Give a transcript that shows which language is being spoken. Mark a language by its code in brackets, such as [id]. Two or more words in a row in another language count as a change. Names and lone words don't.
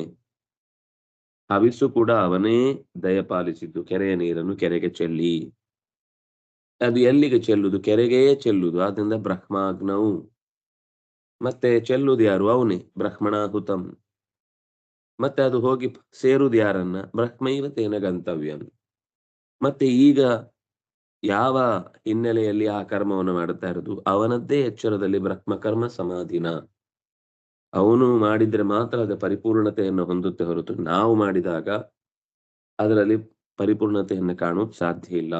[kn] ಹವಿಸ್ಸು ಕೂಡ ಅವನೇ ದಯಪಾಲಿಸಿದ್ದು, ಕೆರೆಯ ನೀರನ್ನು ಕೆರೆಗೆ ಚೆಲ್ಲಿ. ಅದು ಎಲ್ಲಿಗೆ ಚೆಲ್ಲುದು? ಕೆರೆಗೇ ಚೆಲ್ಲುದು. ಆದ್ರಿಂದ ಬ್ರಹ್ಮಾಗ್ನವು. ಮತ್ತೆ ಚೆಲ್ಲುದು ಯಾರು? ಅವನೇ, ಬ್ರಹ್ಮಣಾಹುತಂ. ಮತ್ತೆ ಅದು ಹೋಗಿ ಸೇರುದು ಯಾರನ್ನ? [sa] ಬ್ರಹ್ಮೈವ ತೇನ ಗಂತವ್ಯಂ. [kn] ಮತ್ತೆ ಈಗ ಯಾವ ಹಿನ್ನೆಲೆಯಲ್ಲಿ ಆ ಕರ್ಮವನ್ನು ಮಾಡುತ್ತಾ ಇರೋದು? ಅವನದ್ದೇ ಎಚ್ಚರದಲ್ಲಿ ಬ್ರಹ್ಮಕರ್ಮ ಸಮಾಧಿನ. ಅವನು ಮಾಡಿದ್ರೆ ಮಾತ್ರ ಅದು ಪರಿಪೂರ್ಣತೆಯನ್ನು ಹೊಂದುತ್ತೆ ಹೊರತು ನಾವು ಮಾಡಿದಾಗ ಅದರಲ್ಲಿ ಪರಿಪೂರ್ಣತೆಯನ್ನು ಕಾಣೋದು ಸಾಧ್ಯ ಇಲ್ಲ.